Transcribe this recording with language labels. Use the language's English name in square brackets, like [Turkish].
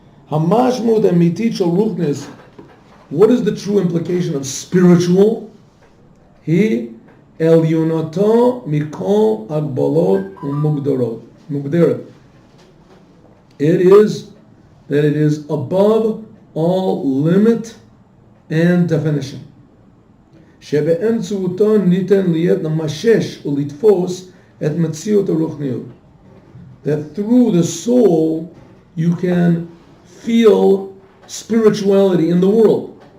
[Hebrew] Hamashmud emitit shel ruchnis. [English] What is the true implication of spiritual? [Hebrew] He elyonato mikol agbalot umugderet. [English] It is that it is above all limit and definition. [Hebrew] שבאמצעותו ניתן להיות למשש ולתפוס את מציאות הרוחניות. [English] That through the soul you can feel spirituality in the world.